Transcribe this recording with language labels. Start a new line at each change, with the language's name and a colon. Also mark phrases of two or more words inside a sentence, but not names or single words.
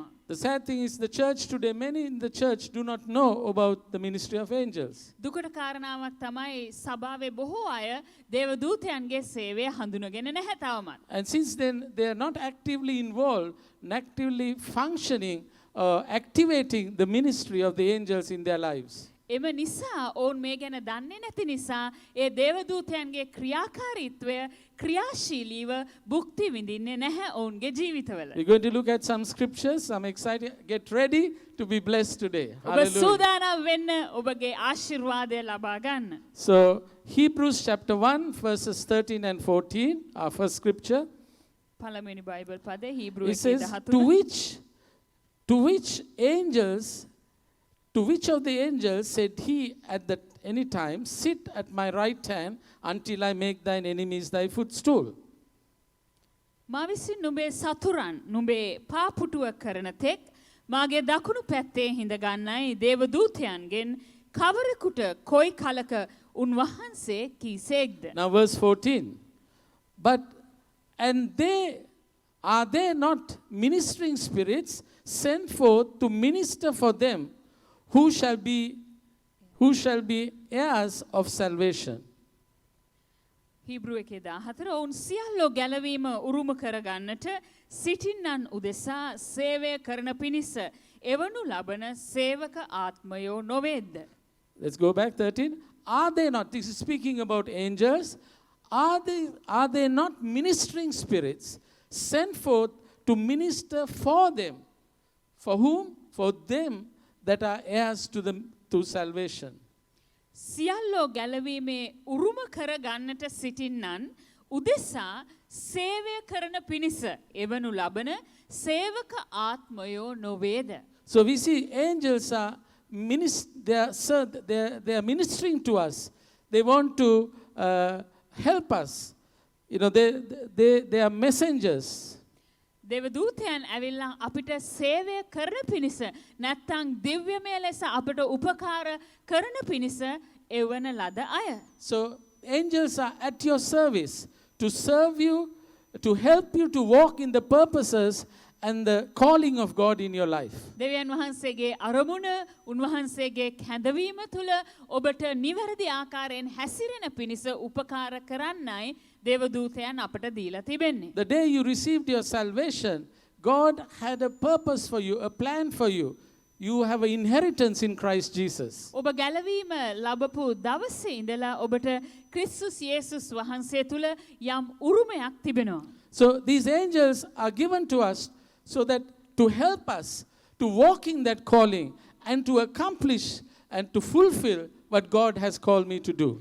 English: The sad thing is the church today, many in the church do not know about the ministry of angels.
Sinhala: දුකට කාරණාවක් තමයි සභාවේ බොහෝ අය දේව දූතයන්ගේ සේවය හඳුනගෙන නැහැ තවමත්.
English: And since then they are not actively involved, actively functioning activating the ministry of the angels in their lives.
Sinhala: එම නිසා ඔවුන් මේ ගැන දන්නේ නැති නිසා ඒ දේවදූතයන්ගේ ක්‍රියාකාරීත්වය ක්‍රියාශීලීව භුක්ති විඳින්නේ නැහැ ඔවුන්ගේ ජීවිතවල.
English: We're going to look at some scriptures. I'm excited. Get ready to be blessed today.
Sinhala: ඔබ
English: Hallelujah.
Sinhala: සූදානම් වෙන්න ඔබගේ ආශිර්වාදය ලබා ගන්න.
English: So, Hebrews chapter 1, verses 13 and 14, our first scripture.
Sinhala: පළමුවෙනි බයිබල් පදේ හීබ්‍රු
English: It says, 1:13. To which of the angels said he at that any time, sit at my right hand until I make thine enemies thy footstool?
Sinhala: මා විසින් නුඹේ සතුරන් නුඹේ පාපුටුව කරන තෙක් මාගේ දකුණු පැත්තේ හිඳ ගන්නයි දේවදූතයන්ගෙන් කවරෙකුට කොයි කලක උන්වහන්සේ කීසේක්ද.
English: Now verse 14. And are they not ministering spirits sent forth to minister for them who shall be heirs of salvation?
Sinhala: හීබ්‍රු 1:14 ඔවුන් සියල්ලෝ ගැලවීම උරුම කරගන්නට සිටින්නන් උදෙසා සේවය කරන පිණිස එවනු ලබන සේවක ආත්මයෝ නොවේද.
English: Let's go back 13. Are they not, this is speaking about angels, are they not ministering spirits sent forth to minister for them? For whom? For them that are heirs to salvation.
Sinhala: සියල්ලෝ ගැලවීමේ උරුම කර ගන්නට සිටින්නන් උදෙසා සේවය කරන පිණිස එවනු ලබන සේවක ආත්මයෝ නොවේද.
English: So we see angels are they are ministering to us. They want to help us. You know, they are messengers.
Sinhala: දේවදූතයන් ඇවිල්ලා අපිට සේවය කරන පිණිස නැත්තම් දිව්‍යමය ලෙස අපට උපකාර කරන පිණිස එවන ලද අය.
English: So angels are at your service to serve you, to help you to walk in the purposes and the calling of God in your life.
Sinhala: දෙවියන් වහන්සේගේ අරමුණ උන්වහන්සේගේ කැඳවීම තුළ ඔබට නිවැරදි ආකාරයෙන් හැසිරෙන පිණිස උපකාර කරන්නයි දේවදූතයන් අපට දීලා තිබෙන්නේ.
English: The day you received your salvation, God had a purpose for you, a plan for you. You have an inheritance in Christ Jesus.
Sinhala: ඔබ ගැලවීම ලැබපු දවසේ ඉඳලා ඔබට ක්‍රිස්තුස් යේසුස් වහන්සේ තුළ යම් උරුමයක් තිබෙනවා.
English: So these angels are given to us so that to help us to walk in that calling and to accomplish and to fulfill what God has called me to do.